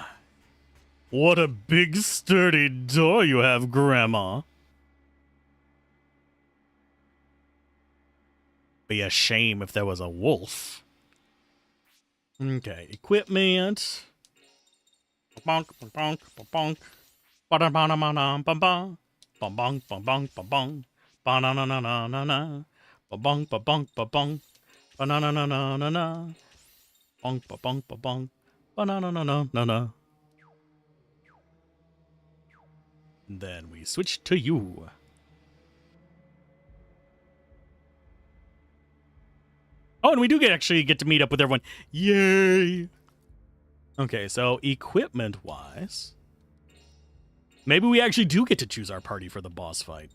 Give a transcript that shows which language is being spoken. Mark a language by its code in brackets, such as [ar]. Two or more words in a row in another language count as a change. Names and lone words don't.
[en] What a big sturdy door you have, Grandma. Be a shame if there was a wolf. Okay, equipment. Bonk, bonk, bonk. Ba-da-ba-da-ba-da, ba-ba. Ba-bonk, ba-bonk, ba-bonk. Ba-na-na-na-na-na-na. Ba-bonk, ba-bonk, ba-bonk. Ba-na-na-na-na-na-na. Bonk, ba-bonk, ba-bonk. Ba-na-na-na-na-na-na. Then we switch to you. Oh, and we do actually get to meet up with everyone. Yay! Okay, so equipment-wise, maybe we actually do get to choose our party for the boss fight.